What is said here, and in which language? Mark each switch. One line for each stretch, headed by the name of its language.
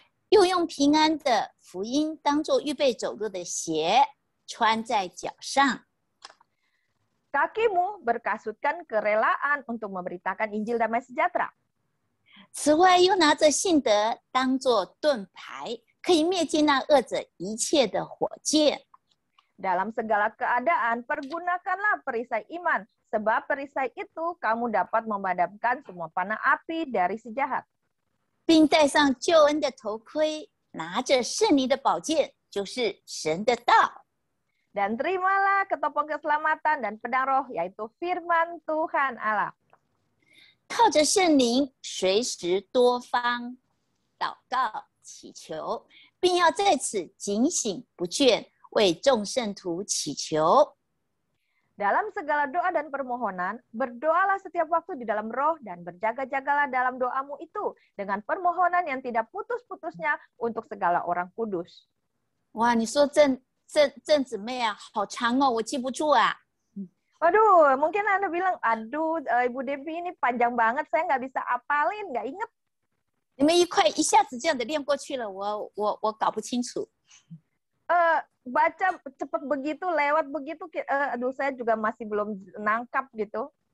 Chinese: 又用平安的福音当作预备走路的鞋，穿在脚上。
Indonesian: Kakimu berkasutkan kerelaan untuk memberitakan Injil damai sejahtera.
Chinese: 此外，又拿着信德当作盾牌，可以灭尽那恶者一切的火箭。
Indonesian: Dalam segala keadaan, pergunakanlah perisai iman, sebab perisai itu kamu dapat memadamkan semua panah api dari si jahat.
Chinese: 并戴上救恩的头盔，拿着圣灵的宝剑，就是神的道。
Indonesian: Dan terimalah ketopong keselamatan dan pedang roh, yaitu firman Tuhan Allah.
Chinese: 靠着圣灵，随时多方祷告祈求，并要在此警醒不倦，为众圣徒祈求。
Indonesian: Dalam segala doa dan permohonan, berdoalah setiap waktu di dalam roh dan berjaga-jagalah dalam doamu itu dengan permohonan yang tidak putus-putusnya untuk segala orang kudus.
Chinese: 哇，你说郑姊妹啊，好长哦，我记不住啊。
Indonesian: Waduh, mungkin Anda bilang, aduh Ibu Debbie ini panjang banget, saya nggak bisa apalin, nggak inget.
Chinese: 你们一下子这样的练过去了，我搞不清楚。
Indonesian: Baca cepat begitu, lewat begitu, aduh saya juga masih belum nangkap gitu.